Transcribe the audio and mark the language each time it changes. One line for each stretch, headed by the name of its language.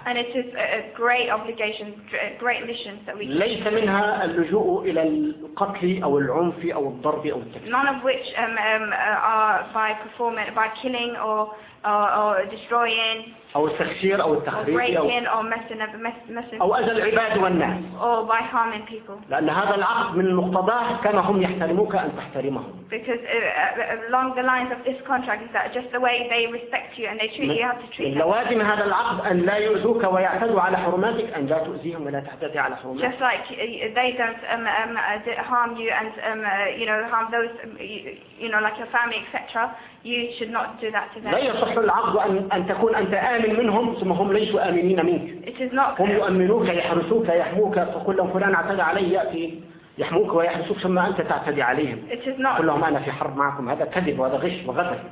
English: And it is a great obligation, great missions that we.
Arabic: ليس منها اللجوء إلى القتل أو العنف أو الضرب أو التكفير.
English: None of which are by performing by killing or destroying.
Arabic: أو التخشير أو التخريب.
English: Or breaking or messing.
Arabic: أو أذى العباد والناس.
English: Or by harming people.
Arabic: لأن هذا العقد من مقتضاه كما هم يحترموك أن تحترمهم.
English: Because along the lines of this contract is that just the way they respect you and they treat you, you have to treat them.
Arabic: لوازم هذا العقد أن لا يؤذوك ويعتدوا على حرماتك أن لا تؤذيهم ولا تعتدي على حرماتك.
English: Just like they don't harm you and harm those like your family etc. You should not do that to them.
Arabic: لا يصح العقد أن تكون أنت آمن منهم ثم هم ليسوا آمنين منك.
English: It is not.
Arabic: هم يؤمنوك يحرسوك يحموك فكل فلان اعتدى علي يأتي. يحموك ويحسوك ثم أنت تعتدي عليهم. كلهم أنا في حرب معكم هذا كذب وهذا غش وغدر.